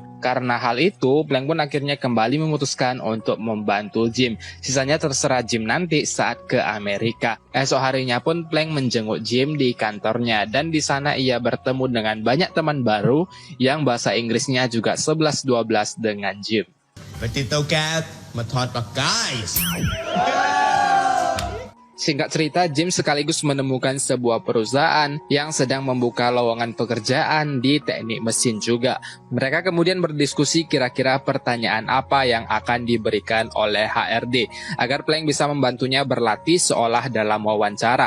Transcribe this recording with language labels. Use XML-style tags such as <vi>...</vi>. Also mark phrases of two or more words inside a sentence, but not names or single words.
<id>Karena hal itu, Plank pun akhirnya kembali memutuskan untuk membantu Jim. Sisanya terserah Jim nanti saat ke Amerika. Esok harinya pun Plank menjenguk Jim di kantornya dan di sana ia bertemu dengan banyak teman baru yang bahasa Inggrisnya juga 11-12 dengan Jim.</id> <th>ไปติดเตาแก๊สมาทอดปลากาย</th> <id>Singkat cerita, Jim sekaligus menemukan sebuah perusahaan yang sedang membuka lowongan pekerjaan di teknik mesin juga. Mereka kemudian berdiskusi kira-kira pertanyaan apa yang akan diberikan oleh HRD agar Plank bisa membantunya berlatih seolah dalam wawancara.</id>